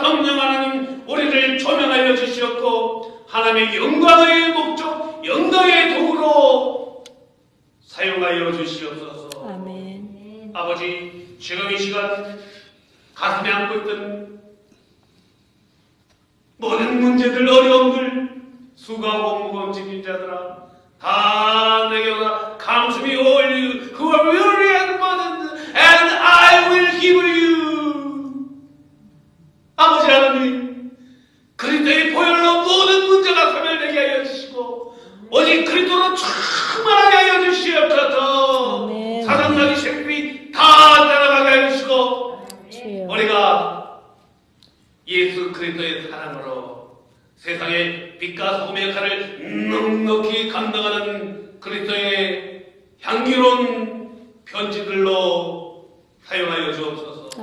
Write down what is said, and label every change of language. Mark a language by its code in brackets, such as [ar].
[ko] 성령 하나님 우리를 조명하여 주시옵고 하나님의 영광의 목적, 영광의 도구로 사용하여 주시옵소서. 아멘. 아버지, 지금 이 시간 가슴에 안고 있던 모든 문제들, 어려움들, 수고하고 무거운 짐진 자들아, 다 내게 오라. [en] Come to me, all you who are weary and burdened, and I will heal you. [ko] 아버지 하나님, 그리스도의 보혈로 모든 문제가 소멸되게 하여 주시고 오직 그리스도로 충만하게 하여 주시옵소서. 아멘. 사상나기 새끼 다 따라가게 하여 주시고 주여. 우리가 예수 그리스도의 사랑으로 세상의 빛과 소금의 역할을 넉넉히 감당하는 그리스도의 향기로운 편지들로 사용하여 주옵소서.